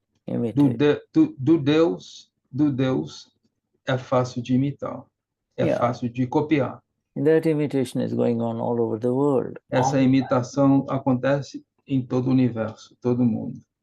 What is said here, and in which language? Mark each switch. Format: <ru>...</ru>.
<pt>Do Deus é fácil de imitar. É fácil de copiar.</pt> <en>That imitation is going on all over the world.</en> <pt>Essa imitação acontece em todo o universo, todo mundo.</pt>